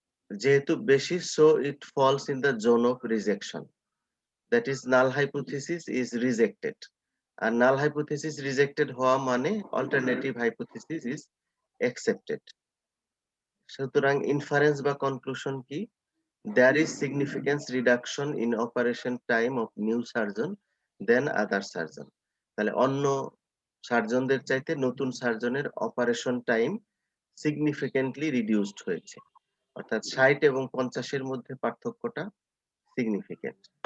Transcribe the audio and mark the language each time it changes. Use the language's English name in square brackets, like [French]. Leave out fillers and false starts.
[Bangla] যেহেতু বেশি, [English] So it falls in the zone of rejection, that is null hypothesis is rejected. আর null hypothesis rejected [Bangla] হওয়া মানে [English] Alternative hypothesis is accepted. [Bangla] সুতরাং inference বা conclusion কি? [English] There is significance reduction in operation time of new surgeon than other surgeon. [Bangla] তাহলে অন্য সার্জনদের চাইতে নতুন সার্জনের অপারেশন টাইম সিগনিফিকেন্টলি রিডিউসড হয়েছে। অর্থাৎ 60 এবং 50 এর মধ্যে পার্থক্যটা সিগনিফিকেন্ট।